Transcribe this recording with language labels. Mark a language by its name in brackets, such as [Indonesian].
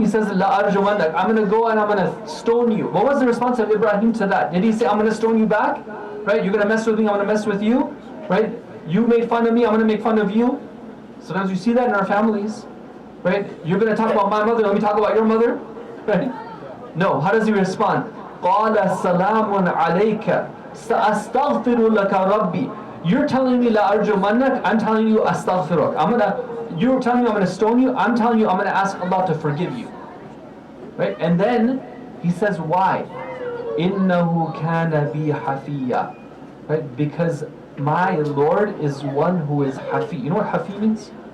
[English] He says, La arjumannak, I'm going to go and I'm going to stone you. What was the response of Ibrahim to that? Did he say, I'm going to stone you back? Right? You're going to mess with me, I'm going to mess with you? Right? You made fun of me, I'm going to make fun of you? Sometimes we see that in our families. Right? You're going to talk about my mother, let me talk about your mother? Right? No. How does he respond? [Arabic] قَالَ سَلَامٌ عَلَيْكَ سَأَسْتَغْفِرُ لَكَ رَبِّي. [English] You're telling me [Arabic] la arjumannak, [English] I'm telling you [Arabic] astaghfiruk. [English] You're telling me I'm gonna stone you, I'm telling you I'm gonna ask Allah to forgive you. Right? And then he says why? [Arabic] Innahu kana bi hafiya. [English] Right? Because my Lord is one who is hafi. You know what hafi means?